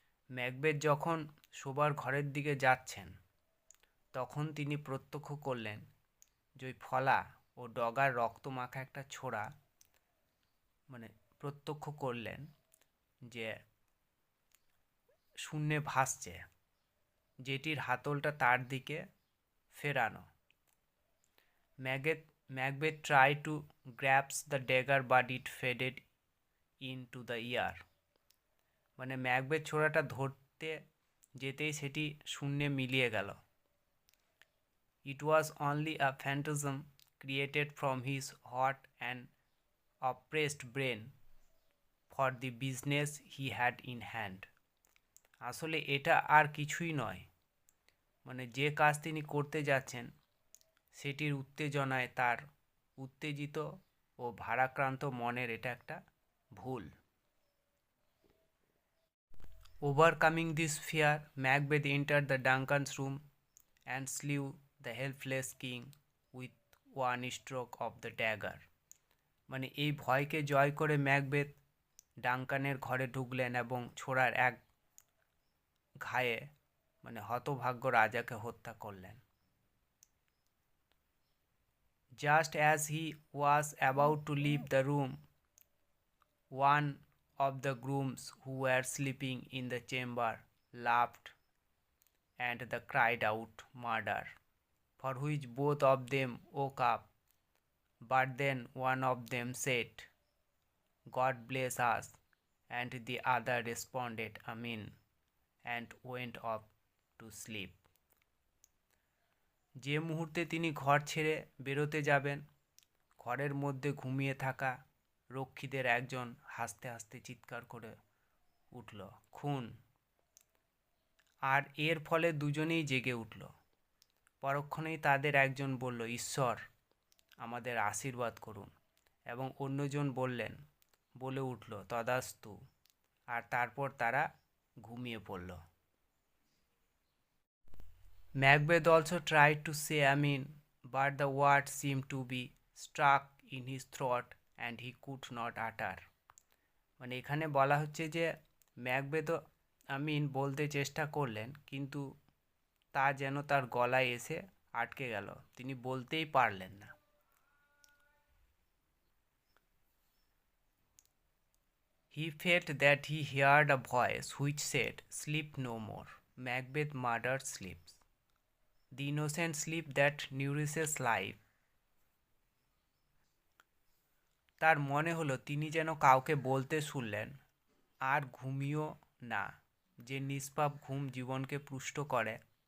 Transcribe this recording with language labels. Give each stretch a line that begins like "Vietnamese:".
Bangla: Macbeth যখন শোবার ঘরের দিকে যাচ্ছেন তখন তিনি প্রত্যক্ষ করলেন যে ওই ফলা ও ডগার রক্তমাখা একটা ছোড়া মানে প্রত্যক্ষ করলেন যে শূন্যে ভাসছে, যেটির হাতলটা তার দিকে ফেরানো।
English: Macbeth tried to grasp the dagger but it faded into the air.
Bangla: মানে ম্যাকবেথ ছোড়াটা ধরতে যেতেই সেটি শূন্যে মিলিয়ে গেল।
English: It was only a phantasm created from his hot and oppressed brain for the business he had in hand.
Bangla: আসলে এটা আর কিছুই নয়, মানে যে কাজ তিনি করতে যাচ্ছেন সেটির উত্তেজনায় তার উত্তেজিত ও ভারাক্রান্ত মনের এটা একটা ভুল।
English: Overcoming this fear, Macbeth entered the Duncan's room and slew the helpless king with one stroke of the dagger.
Bangla: মানে এই ভয়কে জয় করে ম্যাকবেথ ডাঙ্কানের ঘরে ঢুকলেন এবং ছোড়ার এক ঘায়ে মানে হতভাগ্য রাজাকে হত্যা করলেন।
English: Just as he was about to leave the room, one of the grooms who were sleeping in the chamber laughed and they cried out murder, for which both of them woke up. But then one of them said, God bless us, and the other responded, Amen, and went off to sleep.
Bangla: যে মুহূর্তে তিনি ঘর ছেড়ে বেরোতে যাবেন, ঘরের মধ্যে ঘুমিয়ে থাকা রক্ষীদের একজন হাসতে হাসতে চিৎকার করে উঠল, খুন। আর এর ফলে দুজনেই জেগে উঠল। পরক্ষণেই তাদের একজন বলল, ঈশ্বর আমাদের আশীর্বাদ করুন, এবং অন্যজন বলে উঠল, তদাস্তু। আর তারপর তারা ঘুমিয়ে পড়ল।
English: Macbeth also tried to say Amen, but the word seemed to be stuck in his throat and he could not utter.
Bangla: মানে এখানে বলা হচ্ছে যে ম্যাকবেথ আমিন বলতে চেষ্টা করলেন, কিন্তু তা যেন তার গলায় এসে আটকে গেল, তিনি বলতেই পারলেন না।
English: He felt that he heard a voice which said, Sleep no more. Macbeth murdered sleeps. The innocent sleep that nourishes life.
Bangla: তার মনে হলো তিনি যেন কাউকে বলতে শুনলেন, আর ঘুমিও না, যে নিষ্পাপ ঘুম জীবনকে পুষ্ট করে।